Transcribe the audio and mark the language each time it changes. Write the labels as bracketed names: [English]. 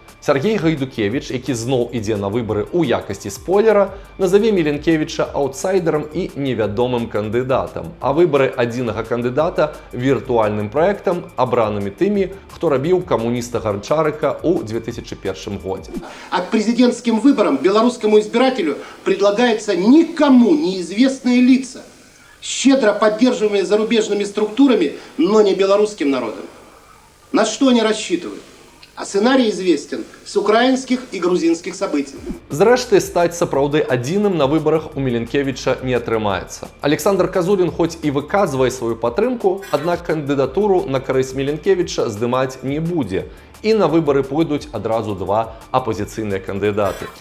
[Belarusian] Сергей Гайдукевич, які зноў ідзе на выбары ў якасці спойлера, назаве Міленкевіча аўтсайдерам і невядомым кандыдатам, а выбары адзінага кандыдата віртуальным праектам, абранымі тымі, хто рабіў камуніста Гончарыка ў 2001 годзе. [Russian] А к президентским выборам белорусскому избирателю предлагаются никому неизвестные лица, щедро поддерживаемые зарубежными структурами, но не белорусским народом. На что они рассчитывают? А сценарий известен с украинских и грузинских событий. [Belarusian] Зрэшты, стаць сапраўды адзіным на выбарах у Міленкевіча не атрымаецца. Александр Казулін хоць і выказвае сваю падтрымку, аднак кандыдатуру на карысць Міленкевіча здымаць не будзе. І на выбары пойдуць адразу два апозіцыйныя кандыдаты.